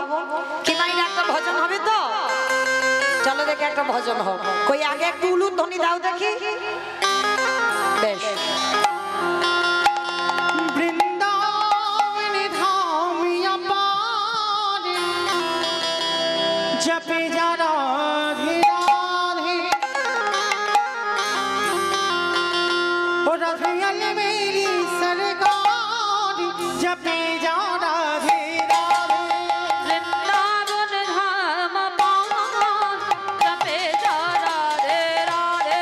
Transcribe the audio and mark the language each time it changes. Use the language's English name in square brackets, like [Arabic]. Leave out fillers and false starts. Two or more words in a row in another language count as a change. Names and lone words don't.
[Bangla] কি মাইনে একটা ভজন হবে তো? চলো দেখি একটা ভজন হোক। কই আগে একটু উলুর ধ্বনি দাও দেখি। বেশ। [Hindi] वृंदावन धाम अपार जपे यारा मेरी सरकार जपे जा राधे राधे। वृंदावन धाम पावन जपे जा राधे राधे।